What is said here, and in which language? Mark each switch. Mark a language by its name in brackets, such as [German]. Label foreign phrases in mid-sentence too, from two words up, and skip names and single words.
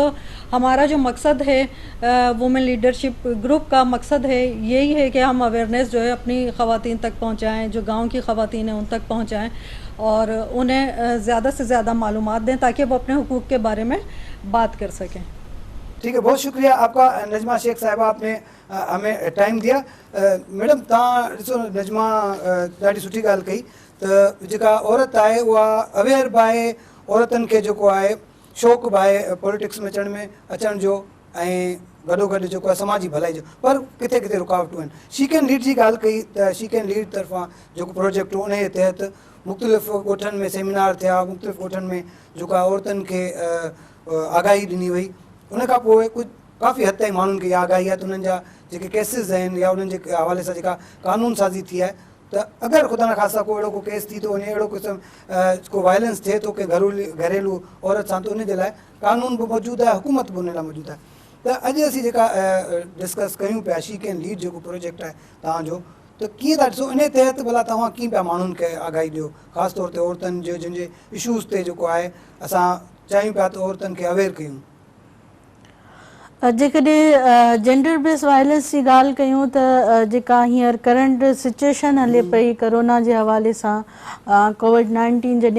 [Urdu] تو ہمارا جو مقصد ہے [English] women leadership group [Urdu] کا مقصد ہے یہی ہے کہ ہم اویئرنیس جو ہے اپنی خواتین تک پہنچائیں، جو گاؤں کی خواتین ہیں ان تک پہنچائیں اور انہیں زیادہ سے زیادہ معلومات دیں تاکہ وہ اپنے حقوق کے بارے میں بات کر سکیں. ٹھیک ہے، بہت شکریہ آپ کا نجمہ شیخ صاحبہ، آپ نے ہمیں ٹائم دیا. [Sindhi] मैडम तव्हां ॾिसो नजमा ॾाढी सुठी ॻाल्हि कई त जेका औरत आहे उहा अवेयर बि आहे, औरतनि खे जेको आहे शौक़ु बि आहे पॉलिटिक्स में अचण जो ऐं गॾोगॾु जेको आहे समाजी भलाई जो, पर किथे किथे रुकावटूं आहिनि। शी कैन लीड जी ॻाल्हि कई त शी कैन लीड तरफ़ां जेको प्रोजेक्ट हो उन जे तहत मुख़्तलिफ़ ॻोठनि में सेमिनार थिया, मुख़्तलिफ़ ॻोठनि में जेको आहे औरतुनि खे आगाही ॾिनी वई। उन खां पोइ कुझु काफ़ी हद ताईं माण्हुनि खे इहा आगाही आहे त उन्हनि जा जेके केसिस आहिनि या उन्हनि जे हवाले सां जेका कानून साज़ी थी आहे त अगरि ख़ुदा न ख़ासा को अहिड़ो को केस थी थो वञे, अहिड़ो क़िस्म को वायलेंस थिए थो की घरेलू औरत सां, त उन जे लाइ कानून बि मौजूदु आहे, हुकूमत बि उन लाइ मौजूदु आहे। त अॼु असीं जेका डिस्कस कयूं पिया शी कैन लीड जेको प्रोजेक्ट आहे तव्हांजो, त कीअं था ॾिसो इन तहत भला तव्हां कीअं पिया माण्हुनि खे आगाही ॾियो, ख़ासि तौर ते औरतुनि जो जिन जे इशूज़ ते जेको आहे असां चाहियूं पिया त औरतुनि खे अवेयर कयूं। जेकॾहिं [English] gender based violence [Sindhi] जी ॻाल्हि कयूं त जेका हींअर [English] current situation [Sindhi] हले पई कोरोना जे हवाले सां, कोविड-19 जॾहिं